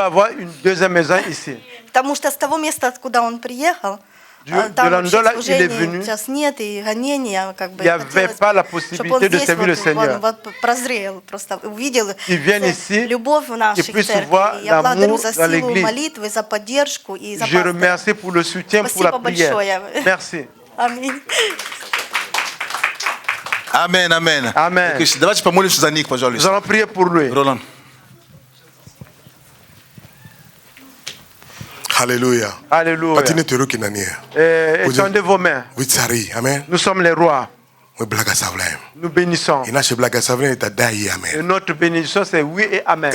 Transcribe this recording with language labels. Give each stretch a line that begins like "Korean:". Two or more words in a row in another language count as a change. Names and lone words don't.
Russian: Потому что с того места, откуда он приехал, там вообще служения сейчас нет, и гонения, как бы, чтобы он здесь вот прозрел, просто увидел любовь в нашей церкви. Я благодарю за силу молитвы, за поддержку и за пастора. Спасибо большое. Аминь.
French: Amen, amen. Amen.
Russian: Давайте помолимся за них, пожалуйста.
French: Nous allons prier pour lui. Roland. Alléluia. Alléluia. Étendez vos mains. Nous sommes les rois. Nous bénissons. Et notre bénédiction, c'est oui et amen.